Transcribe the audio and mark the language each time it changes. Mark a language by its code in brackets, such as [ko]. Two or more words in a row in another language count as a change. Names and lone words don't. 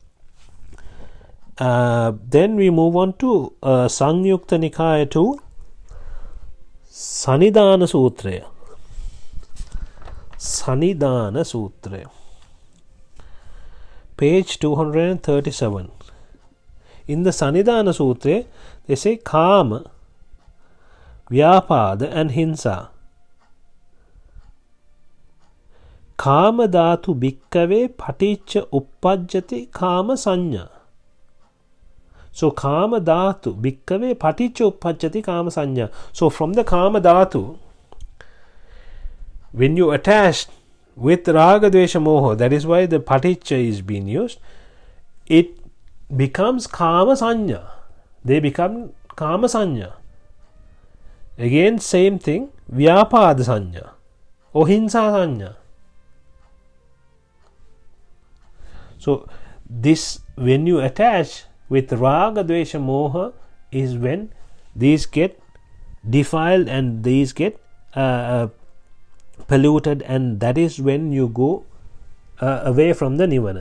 [en] Then we move on to Samyukta Nikaya 2, Sanidana Sutra. Sanidana Sutra, page 237. In the Sanidana Sutra, they say Kama, Vyapada and Hinsa. [pi] Kama dhatu bhikkave paticca uppajjati kama sanya. So kama dhatu bhikkave paticca uppajjati kama sanya. [en] So from the [pi] kama dhatu, [en] when you attach with [pi] raga, dvesha, moha, [en] that is why the paticca is being used, it becomes [pi] kama sanya. [en] They become [pi] kama sanya. [en] Again, same thing, [pi] vyapada sanya [en] or [pi] hinsa sanya. [en] So this, when you attach with [pi] raga, dvesha, moha, [en] is when these get defiled and these get polluted, and that is when you go away from the Nibbhana.